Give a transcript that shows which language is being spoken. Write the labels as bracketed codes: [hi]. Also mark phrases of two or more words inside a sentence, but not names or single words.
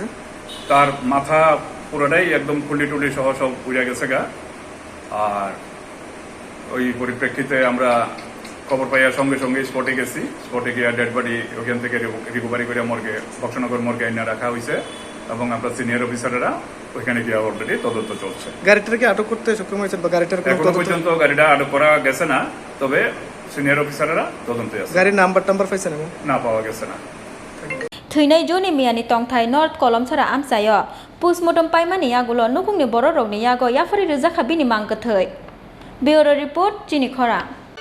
[bn] তার মাথা পুরোটাই একদম খুলি টুলি সহ সব উড়ে গেছে গা আর ওই পরিপ্রেক্ষিতে আমরা খবর পাইয়া সঙ্গে সঙ্গে স্পটে গেছি স্পটে গিয়ে [en] dead body [bn] ওখান থেকে রিকভারি করে মর্গে বক্সনগর মর্গে আইনা রাখা হয়েছে এবং আপনার [en] senior officers [bn] ওইখানে গিয়ে অলরেডি তদন্ত চলছে গাড়িটাকে আটক করতে সক্ষম হয়েছে বা গাড়িটার এখনো পর্যন্ত গাড়িটা আটক করা গেছে না তবে [en] senior officers [bn] তদন্তে আছে গাড়ির নাম্বার পাইছেন না পাওয়া গেছে না [trp] Theinai Joni Miani Tongthai North Kolomchara Amsayo Postmortem Paimani Yagulo Nukungni Bororogni Yago Yafari Rizakha Bini Mangkathai [en] Bureau Report [trp] Chini Khora